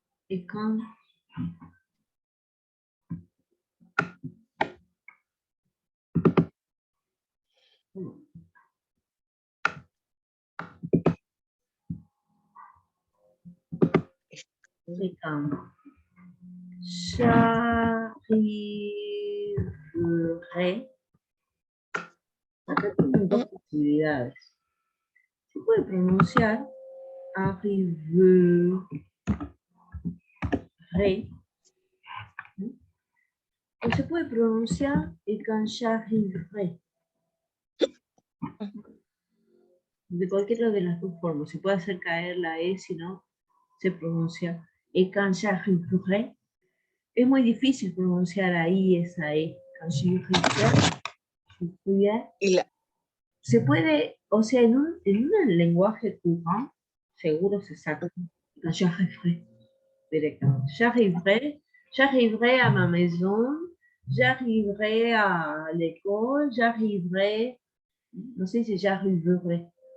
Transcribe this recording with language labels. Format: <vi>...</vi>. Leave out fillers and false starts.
<fr>Et quand et quand j'arriverai.</fr> <es>Acá tienen dos posibilidades. Se puede pronunciar arriverai. O se puede pronunciar</es> <fr>et quand j'arriverai.</fr> <es>De cualquiera de las dos formas. Se puede hacer caer la E, si no, se pronuncia</es> <fr>et quand j'arriverai.</fr> <es>Es muy difícil pronunciar ahí esa E.</es> <fr>Quand j'arriverai.</fr> <es>Se puede, o sea, en un lenguaje courant, seguro se saca.</es> <fr>Quand j'arriverai. Directamente. J'arriverai à ma maison, j'arriverai à l'école, j'arriverai,</fr> <es>no sé si</es> <fr>j'arriverai.</fr>